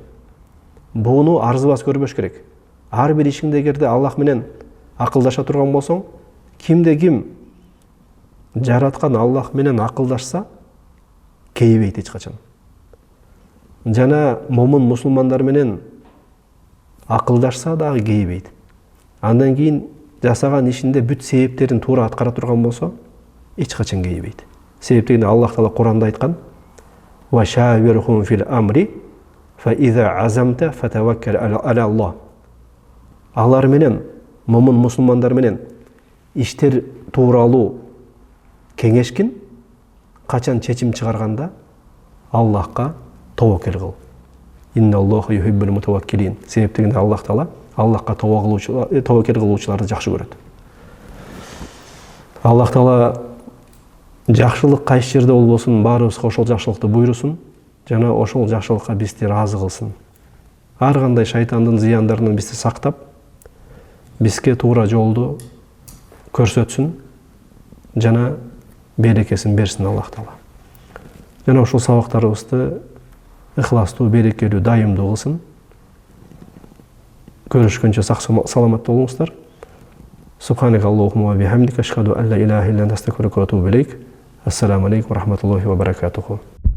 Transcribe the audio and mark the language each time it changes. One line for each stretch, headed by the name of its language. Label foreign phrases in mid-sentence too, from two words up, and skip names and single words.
Kyrgyz: Буну арзыбас көрбөш керек. Ар бир ишиңде эгерде Аллах менен акылдаша турган болсоң, кимде ким жараткан Аллах менен акылдашса, кейбейт эч качан. Жана момун мусулмандар менен акылдашса дагы кейбейт. Андан кийин жасаган ишинде бүт себептерин туура аткара турган болсо, эч качан кейбейт. Себептеги Аллах Таала Куранда айткан:
Arabic: "وشاورهم في الأمر", فإذا عزمت فتوكل على الله.
Kyrgyz: Алар менен, момун мусулмандар менен иштер тууралуу кеңешкин, качан чечим чыгарганда Аллахка тобокел кыл.
Arabic: إن الله يحب المتوكلين.
Kyrgyz: Себептигинде Аллах Таала Аллахка тобокел кылуучуларды жакшы көрөт. Аллах Таала жакшылык кайсы жерде болбосун, баарыбызга ошол жакшылыкты буйрусун, жана ошол жакшылыкка бизди ыраазы кылсын. Ар кандай шайтандын зыяндарынан бизди сактап, бизге туура жолду көрсөтсүн, жана берекесин берсин Аллах Таала. Жана ошол сабактарыбызды ыхластуу, берекелүү, дайымдуу кылсын. Көрүшкөнчө сак саламатта болуңуздар.
Arabic: سبحانك اللهم وبحمدك، أشهد أن لا إله إلا أنت، أستغفرك وأتوب إليك. السلام عليكم ورحمة الله وبركاته.